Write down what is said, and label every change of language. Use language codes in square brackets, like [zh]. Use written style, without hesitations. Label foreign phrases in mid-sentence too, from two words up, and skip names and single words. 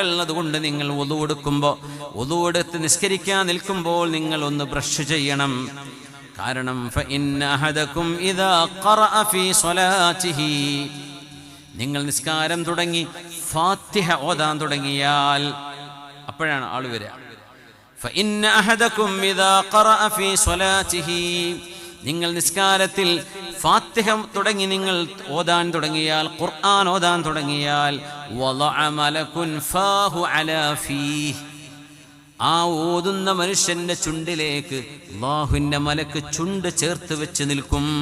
[ml] അതുകൊണ്ട് നിങ്ങൾ വുളു എടുക്കുമ്പോൾ, വുളു എടുത്ത് നിസ്കരിക്കാൻ നിൽക്കുമ്പോൾ നിങ്ങൾ ഒന്ന് ബ്രഷ് ചെയ്യണം. കാരണം [ar] فإن أحدكم إذا قرأ في صلاته, [ml] നിങ്ങൾ നിസ്കാരം തുടങ്ങി ഫാത്തിഹ ഓതാൻ തുടങ്ങിയാൽ അപ്പോഴാണ് ആള് വരിക. [ar] فإن أحدكم إذا قرأ في صلاته, [ml] നിങ്ങൾ നിസ്കാരത്തിൽ ഫാത്തിഹ തുടങ്ങി നിങ്ങൾ ഓതാൻ തുടങ്ങിയാൽ, ഖുർആൻ ഓതാൻ തുടങ്ങിയാൽ, [ar] وضع ملك فاه على فيه, [ml] ആ ഓതുന്ന മനുഷ്യന്റെ ചുണ്ടിലേക്ക് അല്ലാഹുവിന്റെ മലക്ക് ചുണ്ട് ചേർത്ത് വെച്ച് നിൽക്കും.